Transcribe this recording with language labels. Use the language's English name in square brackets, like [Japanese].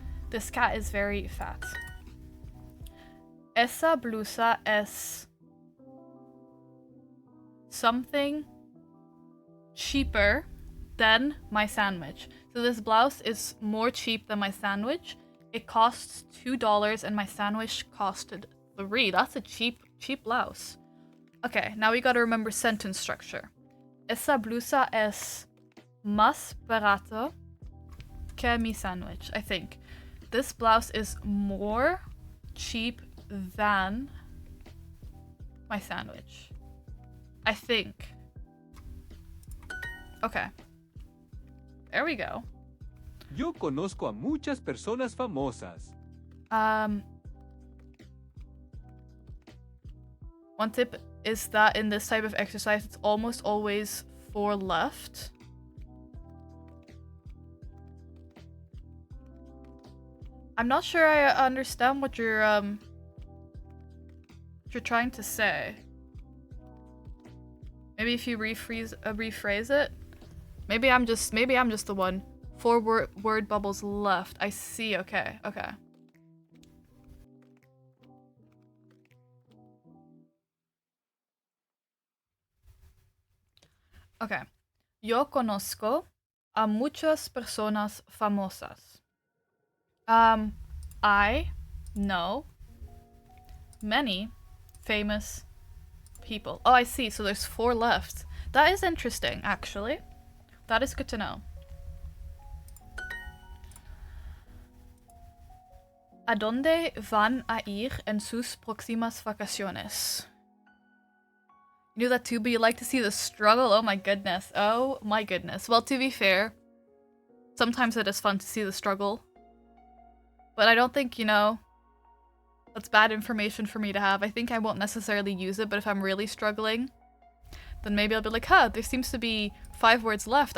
[English] This cat is very fat. [Spanish] Esa blusa es [English] something cheaper than my sandwich. So this blouse is more cheap than my sandwich. It costs $2 and my sandwich costed $3. That's a cheap blouse. Okay, now we gotta remember sentence structure. [Spanish] Esa blusa es más barato que mi sandwich. [English] I think this blouse is more cheap than my sandwich. I think. Okay. There we go. [Spanish] Yo conozco a muchas personas famosas. [English] One tip is that in this type of exercise, it's almost always 4 left. I'm not sure I understand what you're you're trying to say. Maybe if you rephrase it. Maybe I'm just the one. 4 word bubbles left. I see. Okay. Okay. Okay. [Spanish] Yo conozco a muchas personas famosas. [English] I know many famous people. Oh, I see. So there's 4 left. That is interesting, actually. That is good to know. [Spanish] ¿A dónde van a ir en sus próximas vacaciones? [English] You knew that too, but you like to see the struggle? Oh my goodness. Oh my goodness. Well, to be fair, sometimes it is fun to see the struggle. But I don't think, you know, that's bad information for me to have. I think I won't necessarily use it, but if I'm really struggling, then maybe I'll be like, huh, there seems to be 5 words left.